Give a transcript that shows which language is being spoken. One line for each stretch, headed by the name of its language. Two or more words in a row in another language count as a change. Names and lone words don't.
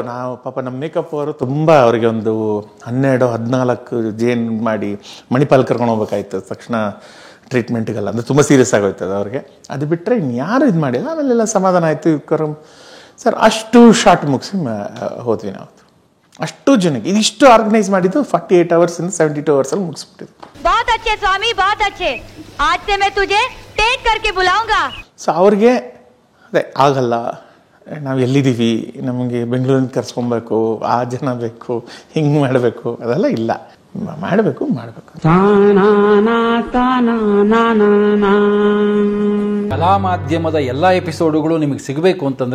Kannada: ನಾವು ಪಾಪ ನಮ್ಮ ಮೇಕಪ್ ಅವರು ತುಂಬ ಅವರಿಗೆ ಒಂದು 12-14 ಜೇನ್ ಮಾಡಿ ಮಣಿಪಾಲ್ ಕರ್ಕೊಂಡು ಹೋಗ್ಬೇಕಾಯ್ತು ತಕ್ಷಣ ಟ್ರೀಟ್ಮೆಂಟ್ಗೆಲ್ಲ, ಅಂದರೆ ತುಂಬ ಸೀರಿಯಸ್ ಆಗೋಯ್ತದೆ ಅವ್ರಿಗೆ. ಅದು ಬಿಟ್ಟರೆ ಇನ್ಯಾರು ಇದು ಮಾಡಿಲ್ಲ. ಆಮೇಲೆಲ್ಲ ಸಮಾಧಾನ ಆಯಿತು. ಸರ್ ಅಷ್ಟು ಶಾರ್ಟ್ ಮುಗಿಸಿ ಹೋದ್ವಿ ನಾವು. ಅಷ್ಟು ಜನಕ್ಕೆ ಇದಿಷ್ಟು ಆರ್ಗನೈಸ್ ಮಾಡಿದ್ದು 48 ಅವರ್ಸಿಂದ 72 ಅವರ್ಸಲ್ಲಿ ಮುಗಿಸ್ಬಿಟ್ಟಿದ್ದು.
Hindi: बहुत अच्छे स्वामी, बहुत अच्छे. आज से मैं तुझे टेक करके बुलाऊंगा.
Kannada: ಸೊ ಅವ್ರಿಗೆ ಅದೇ ಆಗಲ್ಲ, ನಾವು ಎಲ್ಲಿದ್ದೀವಿ, ನಮಗೆ ಬೆಂಗಳೂರಿನ ಕರ್ಸ್ಕೊಬೇಕು, ಆ ಜನ ಬೇಕು, ಹಿಂಗೆ ಮಾಡಬೇಕು, ಅದೆಲ್ಲ ಇಲ್ಲ. ಮಾಡಬೇಕು. ಕಲಾ ಮಾಧ್ಯಮದ ಎಲ್ಲಾ ಎಪಿಸೋಡುಗಳು ನಿಮಗೆ ಸಿಗಬೇಕು ಅಂತಂದ್ರೆ